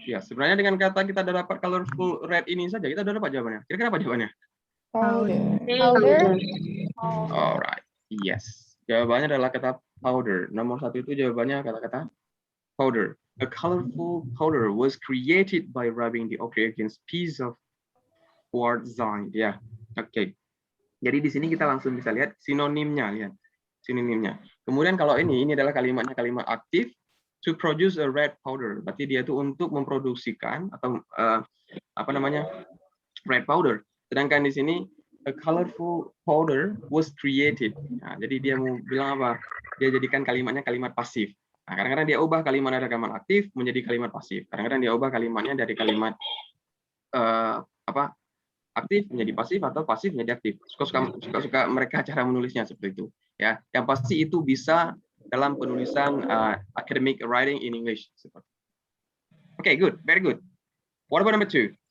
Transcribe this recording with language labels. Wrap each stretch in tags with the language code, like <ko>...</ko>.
<id>Ya, sebenarnya dengan kata kita udah dapat</id> <en>colorful red</en> <id>ini saja kita udah dapat jawabannya. Kira-kira apa jawabannya?</id> <en>Powder. Alright. Yes.</en> <id>Jawabannya adalah kata powder. Nomor 1 itu jawabannya kata-kata powder.</id> <en>A colorful powder was created by rubbing the ochre against piece of quartzite.</en> <id>Ya. Oke. Jadi di sini kita langsung bisa lihat sinonimnya, lihat. Sinonimnya. Kemudian kalau ini adalah kalimatnya kalimat aktif.</id> <en>To produce a red powder,</en> <id>berarti dia itu untuk memproduksikan atau</id> <en>red powder.</en> <id>Sedangkan di sini</id> <en>a colorful powder was created.</en> <id>Nah, jadi dia mau bilang apa? Dia jadikan kalimatnya kalimat pasif. Nah, kadang-kadang dia ubah kalimat dari kalimat aktif menjadi kalimat pasif. Kadang-kadang dia ubah kalimatnya dari kalimat aktif menjadi pasif atau pasif menjadi aktif. Suka-suka mereka cara menulisnya seperti itu. Ya, yang pasti itu bisa dalam penulisan academic</id> <en>writing in English. Okay, good, very good. What about number 2?</en>